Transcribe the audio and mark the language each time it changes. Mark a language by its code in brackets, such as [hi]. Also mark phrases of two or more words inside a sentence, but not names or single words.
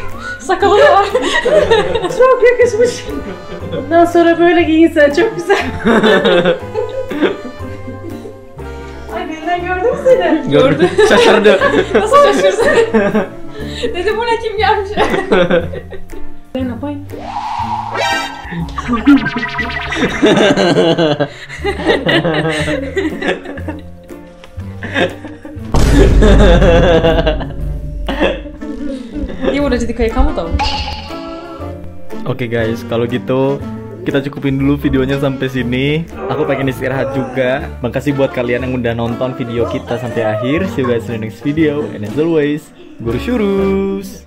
[tr] Sakalı da var. Çok yakışmış. Bundan sonra böyle giyinsen çok güzel. Ay birinden gördün mü seni? Gördüm. Şaşırdı. Nasıl şaşırdın? Dedim bu ne kim gelmiş? Ben yapayım. [id] Dia udah jadi kayak kamu tau. Oke guys, kalau gitu kita cukupin dulu videonya sampai sini. Aku pengen istirahat juga. Makasih buat kalian yang udah nonton video kita sampai akhir. [en] See you guys in the next video. And as always, Guru Shurus.